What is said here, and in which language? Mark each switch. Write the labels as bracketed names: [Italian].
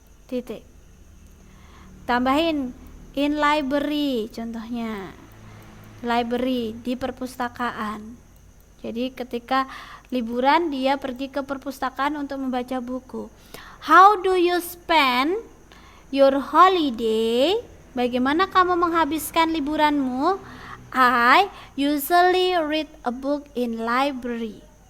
[Indonesian] Titik. Tambahin [English] in library [Indonesian] contohnya. Library, di perpustakaan. Jadi ketika liburan dia pergi ke perpustakaan untuk membaca buku. [English] How do you spend your holiday? [Indonesian] Bagaimana kamu menghabiskan liburanmu? [English] I usually read a book in library.